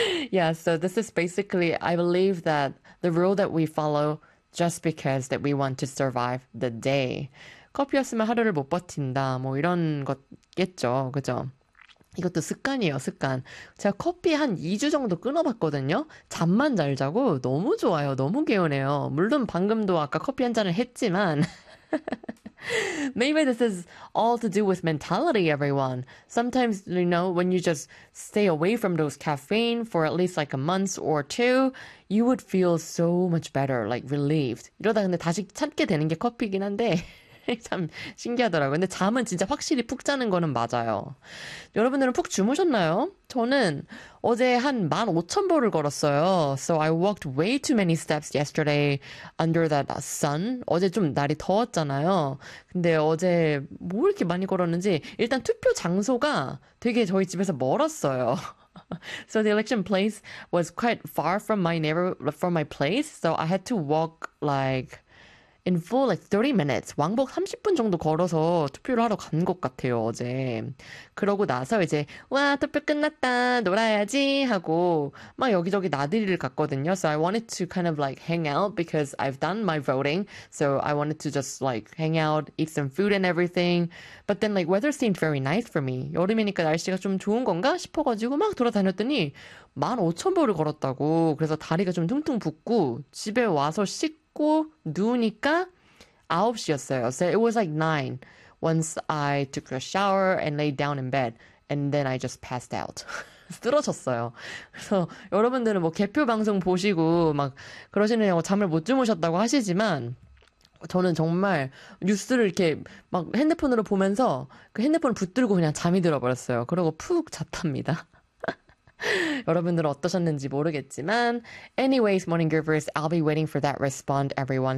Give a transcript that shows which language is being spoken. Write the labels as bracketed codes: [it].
[en] Yeah, so this is basically, I believe that the rule that we follow just because that we want to survive the day. [ko] 커피였으면 하루를 못 버틴다, 뭐 이런 것겠죠, 그죠? 이것도 습관이에요, 습관. 제가 커피 한 2주 정도 끊어봤거든요? 잠만 잘 자고 너무 좋아요, 너무 개운해요. 물론 방금도 아까 커피 한 잔을 했지만. [en] Maybe this is all to do with mentality, everyone. Sometimes, you know, when you just stay away from those caffeine for at least like a month or two, you would feel so much better, like relieved. [ko] 이러다 근데 다시 찾게 되는 게 커피이긴 한데. 참 신기하더라고요. 근데 잠은 진짜 확실히 푹 자는 거는 맞아요. 여러분들은 푹 주무셨나요? 저는 어제 한 15,000 보를 걸었어요. [en] So I walked way too many steps yesterday under that sun. [ko] 어제 좀 날이 더웠잖아요. 근데 어제 뭐 이렇게 많이 걸었는지 일단 투표 장소가 되게 저희 집에서 멀었어요. [en] So the election place was quite far from my place. So I had to walk like in full like 30 minutes, [ko] 왕복 30분 정도 걸어서 투표를 하러 간것 같아요, 어제. 그러고 나서 이제, 와, 투표 끝났다, 놀아야지 하고, 막 여기저기 나들이를 갔거든요. [en] So I wanted to kind of like hang out because I've done my voting. So I wanted to just like hang out, eat some food and everything. But then like weather seemed very nice for me. [ko] 여름이니까 날씨가 좀 좋은 건가 싶어가지고 막 돌아다녔더니, 15,000 보를 걸었다고. 그래서 다리가 좀 퉁퉁 붓고, 집에 와서 씻고, 누우니까 9시였어요. [en] So it was like 9 once I took a shower and laid down in bed and then I just passed out. [ko] 쓰러졌어요. 그래서 여러분들은 뭐 개표 방송 보시고 막 그러시느냐고 잠을 못 주무셨다고 하시지만 저는 정말 뉴스를 이렇게 막 핸드폰으로 보면서 그 핸드폰을 붙들고 그냥 잠이 들어버렸어요. 그러고 푹 잤답니다. 여러분들은 어떠셨는지 모르겠지만 [en] Anyways, Morning Groovers, I'll be waiting for that respond, everyone.